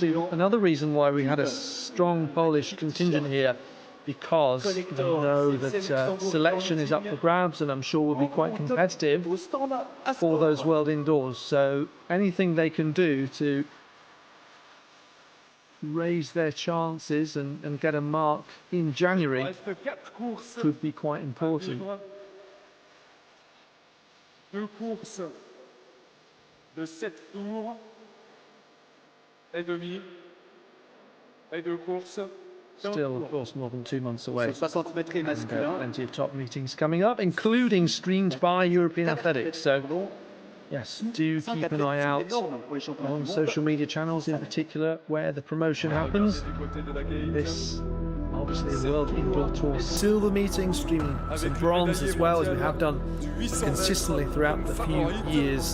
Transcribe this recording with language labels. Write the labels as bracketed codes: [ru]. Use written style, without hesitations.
[en] Another reason why we had a strong Polish contingent here, because we know that selection is up for grabs, and I'm sure will be quite competitive for those world indoors. So anything they can do to raise their chances and get a mark in January could be quite important. [fr] 2 courses de 7 tours et demi et 2 courses. [en] Still, of course, more than 2 months away. And, plenty of top meetings coming up, including streamed by European Athletics. So, yes, do keep an eye out on social media channels, in particular, where the promotion happens. This, obviously, a World Indoor Tour silver meeting, streaming some bronze as well, as we have done consistently throughout the few years.